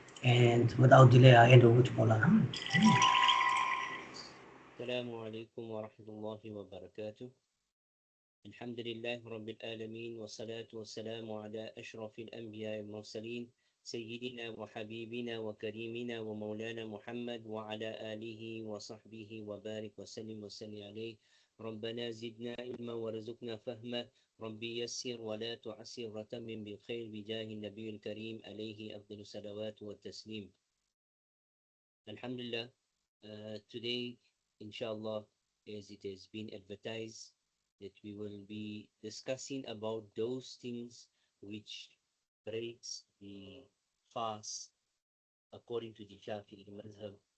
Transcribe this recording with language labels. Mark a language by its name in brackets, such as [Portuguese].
[English] And without delay, I hand over to MOULANA. [Arabic] السلام عليكم ورحمة الله وبركاته. الحمد لله رب العالمين والصلاة والسلام على أشرف الأنبياء والمرسلين سيدنا وحبيبنا وكريمنا ومولانا محمد وعلى آله وصحبه وبارك وسلم عليه. ربنا زدنا علما وارزقنا فهما. ربي يسر ولا تعسر وتمم بالخير بجاه النبي الكريم عليه أفضل الصلوات والتسليم. الحمد لله. [English] Today, inshallah, as it has been advertised, that we will be discussing about those things which breaks the fast according to the Shafi Madhab.